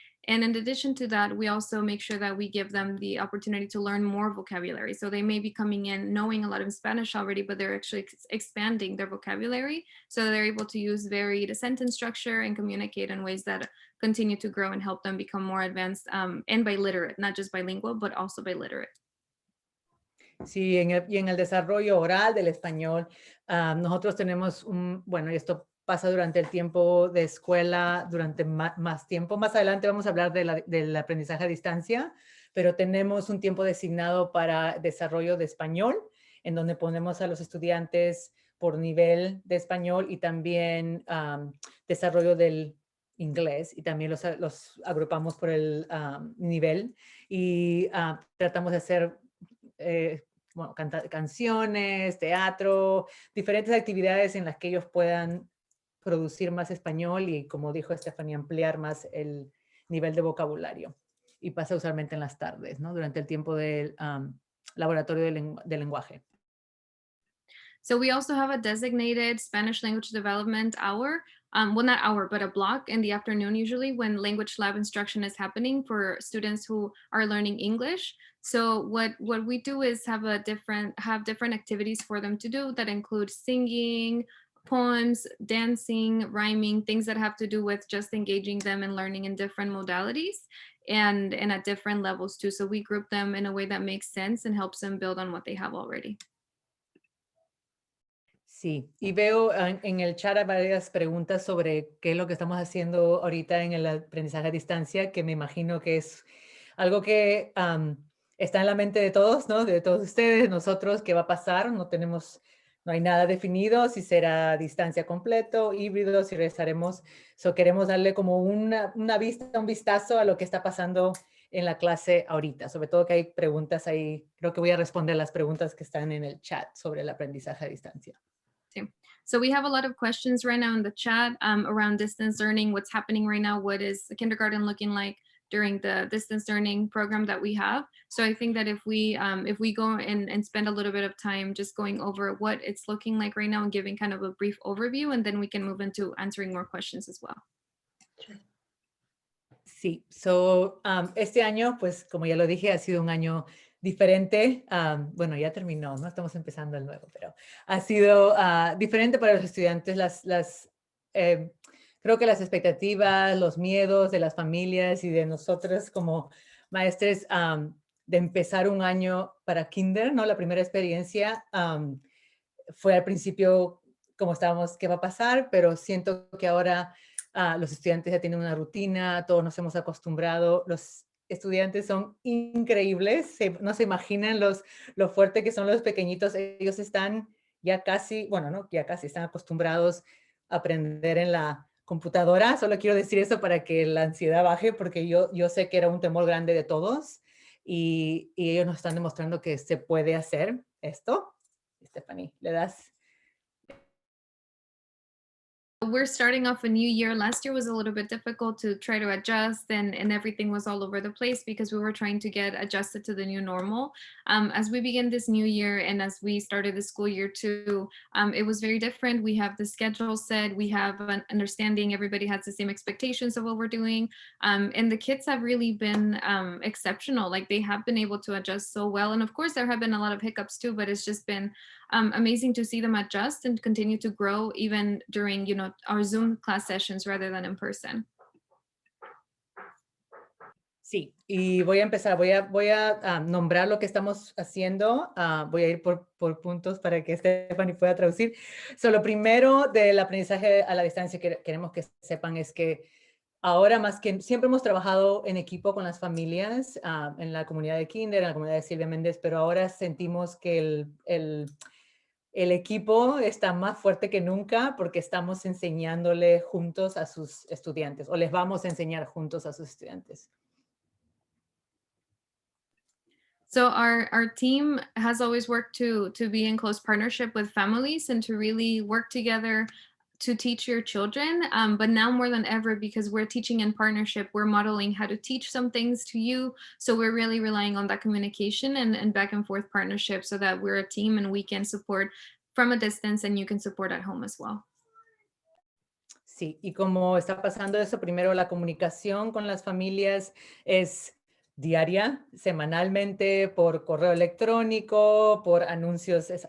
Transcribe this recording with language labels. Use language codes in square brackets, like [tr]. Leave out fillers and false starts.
[en] And in addition to that, we also make sure that we give them the opportunity to learn more vocabulary. So they may be coming in knowing a lot of Spanish already, but they're actually expanding their vocabulary. So they're able to use varied sentence structure and communicate in ways that continue to grow and help them become more advanced and biliterate, not just bilingual, but also biliterate. [es] Sí, y en el desarrollo oral del español, nosotros tenemos bueno, esto pasa durante el tiempo de escuela, durante más tiempo. Más adelante vamos a hablar del aprendizaje a distancia, pero tenemos un tiempo designado para desarrollo de español, en donde ponemos a los estudiantes por nivel de español y también desarrollo del inglés, y también los agrupamos por el nivel y tratamos de hacer bueno, canciones, teatro, diferentes actividades en las que ellos puedan producir más español y, como dijo Stephanie, ampliar más el nivel de vocabulario. Y pasa usualmente en las tardes, ¿no? Durante el tiempo del laboratorio de lenguaje. [en] So we also have a designated Spanish language development hour. Well, not hour, but a block in the afternoon, usually when language lab instruction is happening for students who are learning English. So what we do is have different activities for them to do that include singing, poems, dancing, rhyming, things that have to do with just engaging them and learning in different modalities and at different levels too. So we group them in a way that makes sense and helps them build on what they have already. [es] Sí, y veo en el chat varias preguntas sobre qué es lo que estamos haciendo ahorita en el aprendizaje a distancia, que me imagino que es algo que está en la mente de todos, ¿no? De todos ustedes, nosotros, qué va a pasar, no hay nada definido, si será a distancia completo, híbrido, si regresaremos. Queremos darle como un vistazo a lo que está pasando en la clase ahorita, sobre todo que hay preguntas ahí, creo que voy a responder las preguntas que están en el chat sobre el aprendizaje a distancia. [en] So we have a lot of questions right now in the chat around distance learning, what's happening right now, what is the kindergarten looking like during the distance learning program that we have. So I think that if we go and spend a little bit of time just going over what it's looking like right now and giving kind of a brief overview, and then we can move into answering more questions as well. [es] Sí, este año, pues como ya lo dije, ha sido un año diferente. Bueno, ya terminó, no estamos empezando el nuevo, pero ha sido diferente para los estudiantes. Creo que las expectativas, los miedos de las familias y de nosotros como maestres de empezar un año para kinder, ¿no? La primera experiencia fue al principio como estábamos, ¿qué va a pasar? Pero siento que ahora los estudiantes ya tienen una rutina, todos nos hemos acostumbrado, los estudiantes son increíbles, no se imaginan lo fuerte que son los pequeñitos, ellos están ya casi, bueno, no, ya casi están acostumbrados a aprender en la computadora. Solo quiero decir eso para que la ansiedad baje, porque yo sé que era un temor grande de todos y ellos nos están demostrando que se puede hacer esto. Stephanie, ¿le das? [en] We're starting off a new year. Last year was a little bit difficult to try to adjust and everything was all over the place because we were trying to get adjusted to the new normal. As we begin this new year and as we started the school year too, it was very different. We have the schedule set, we have an understanding, everybody has the same expectations of what we're doing. And the kids have really been exceptional. Like they have been able to adjust so well. And of course there have been a lot of hiccups too, but it's just been amazing to see them adjust and continue to grow even during, our Zoom class sessions rather than in person. [es] Sí, y voy a empezar, voy a nombrar lo que estamos haciendo, voy a ir por puntos para que Stephanie pueda traducir. Lo primero del aprendizaje a la distancia que queremos que sepan es que ahora más que siempre hemos trabajado en equipo con las familias, en la comunidad de Kinder, en la comunidad de Sylvia Mendez, pero ahora sentimos que el equipo está más fuerte que nunca porque estamos enseñándole juntos a sus estudiantes o les vamos a enseñar juntos a sus estudiantes. [en] So our team has always worked to be in close partnership with families and to really work together to teach your children, but now more than ever, because we're teaching in partnership, we're modeling how to teach some things to you. So we're really relying on that communication and back and forth partnership so that we're a team and we can support from a distance and you can support at home as well. [es] Sí, y como está pasando eso, primero la comunicación con las familias es diaria, semanalmente, por correo electrónico, por anuncios.